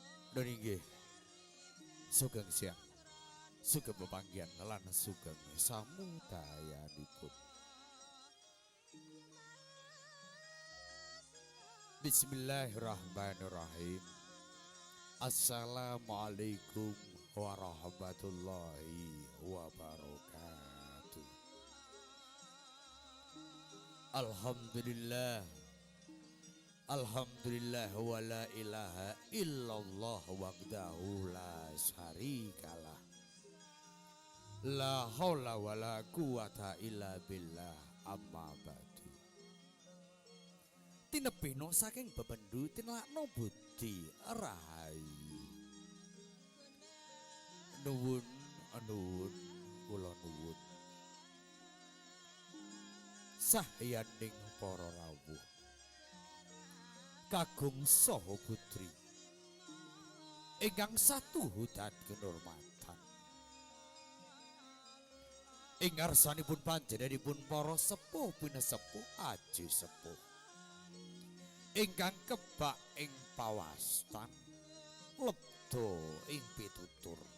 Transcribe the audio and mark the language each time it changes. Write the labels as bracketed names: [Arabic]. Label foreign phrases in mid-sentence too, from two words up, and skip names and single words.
[Javanese] Dan inggih sugeng siang, sugeng pepanggihan lan sugeng samudayanipun. [Arabic] بسم الله الرحمن الرحيم. السلام عليكم ورحمة الله وبركاته. Alhamdulillah. الحمد لله ولا إله إلا الله وحده لا شريك له. لا حول ولا قوة إلا بالله أما بعد. [Javanese] Tinebihno saking bebendu tinlakno budi rahayu. Nuwun kula nuwun. Sahyaning para rawuh kagung saha putri ingkang satuhu dadi kinurmatan ing ngarsanipun panjenenganipun para sepuh pinesepuh aji sepuh ingkang kebak ing pawastan lebda ing pitutur.